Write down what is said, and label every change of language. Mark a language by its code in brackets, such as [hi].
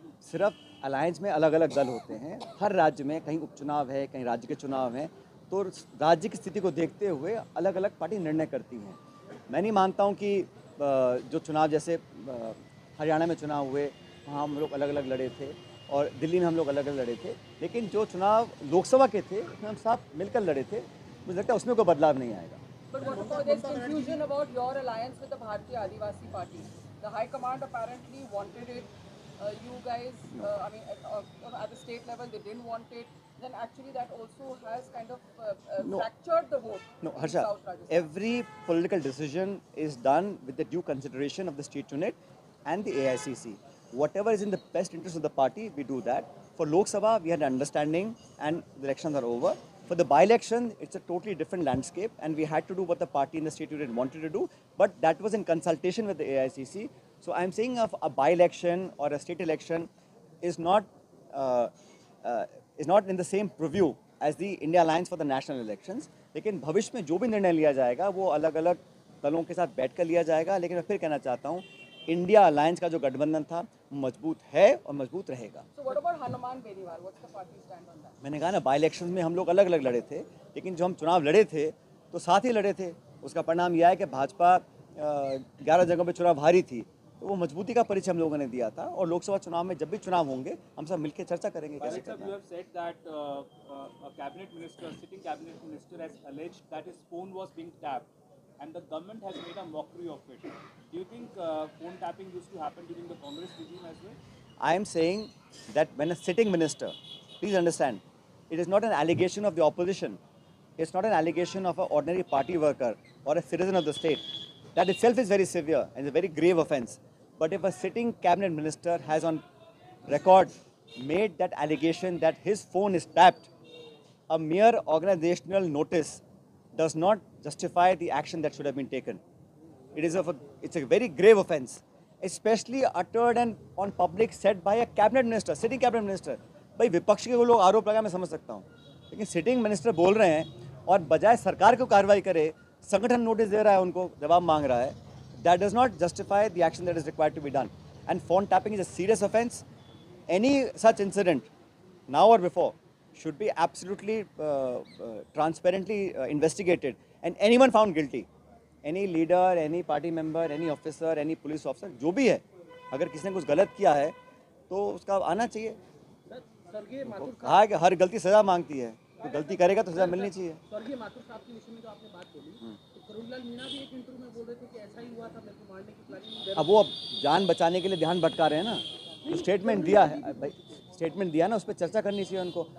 [hi] सिर्फ अलायंस में अलग अलग दल होते हैं। हर राज्य में कहीं उपचुनाव है, कहीं राज्य के चुनाव हैं, तो राज्य की स्थिति को देखते हुए अलग अलग पार्टी निर्णय करती हैं। मैं नहीं मानता हूं कि जो चुनाव जैसे हरियाणा में चुनाव हुए, वहाँ हम लोग अलग अलग लड़े थे, और दिल्ली में हम लोग अलग अलग लड़े थे, लेकिन जो चुनाव लोकसभा के थे उसमें हम साथ मिलकर लड़े थे। मुझे लगता है उसमें कोई बदलाव नहीं आएगा। [en] But what about this confusion about your alliance with the Bharatiya Adivasi Party? The High Command apparently wanted it. You guys, I mean, at the state level, they didn't want it. Then actually that also has kind of fractured the vote. No, in Harsha, South Rajasthan. every political decision is done with the due consideration of the state unit and the AICC. Whatever is in the best interest of the party, we do that. For Lok Sabha, we had an understanding and the elections are over. For the by-election, it's a totally different landscape and we had to do what the party in the state unit wanted to do, but that was in consultation with the AICC. So I'm saying a by-election or a state election is not in the same purview as the India alliance for the national elections, [hi] लेकिन भविष्य में जो भी निर्णय लिया जाएगा वो अलग अलग दलों के साथ बैठकर लिया जाएगा। लेकिन मैं फिर कहना चाहता हूँ, इंडिया अलायंस का जो गठबंधन था वो मजबूत है और मजबूत रहेगा। [en] So what about Hanuman Beniwal? What's the party stand on that? [hi] मैंने कहा ना, बाई इलेक्शन में हम लोग अलग अलग लड़े थे, लेकिन जो हम चुनाव लड़े थे तो साथ ही लड़े थे। उसका परिणाम यह है कि भाजपा 11 जगहों पे चुनाव हारी थी, तो वो मजबूती का परिचय हम लोगों ने दिया था। और लोकसभा चुनाव में जब भी चुनाव होंगे हम सब मिलकर चर्चा करेंगे कैसे करना है। [en] You have said that a cabinet minister, sitting cabinet minister, has alleged that his phone was being tapped, and the government has made a mockery of it. Do you think phone tapping used to happen during the Congress regime as well? I am saying that when a sitting minister, please understand, it is not an allegation of the opposition. It's not an allegation of an ordinary party worker or a citizen of the state. That itself is very severe and a very grave offence. But if a sitting cabinet minister has on record made that allegation that his phone is tapped, a mere organizational notice does not justify the action that should have been taken. It's a very grave offence, especially uttered and on public said by a cabinet minister, sitting cabinet minister. [hi] भाई विपक्ष के वो लोग आरोप लगा, मैं समझ सकता हूँ, लेकिन सिटिंग मिनिस्टर बोल रहे हैं और बजाय सरकार को कार्रवाई करे संगठन नोटिस दे रहा है, उनको जवाब मांग रहा है. [en] That does not justify the action that is required to be done. And phone tapping is a serious offence. Any such incident, now or before, should be absolutely transparently investigated, and anyone found guilty, any leader, any party member, any officer, any police officer, [hi] जो भी है, अगर किसी ने कुछ गलत किया है तो उसका आना चाहिए. कहा है कि हर गलती सजा मांगती है, तो गलती करेगा तो सजा मिलनी चाहिए. स्वर्गीय माथुर साहब के विषय में जो आपने बात बोली, तो करुणलाल मीणा भी एक इंटरव्यू में बोल रहे थे कि ऐसा ही हुआ था, मेरे को मारने की प्लानिंग. अब वो जान बचाने के लिए ध्यान भटका रहे हैं ना, तो स्टेटमेंट दिया है भाई, स्टेटमेंट दिया ना, उस पर चर्चा करनी चाहिए उनको.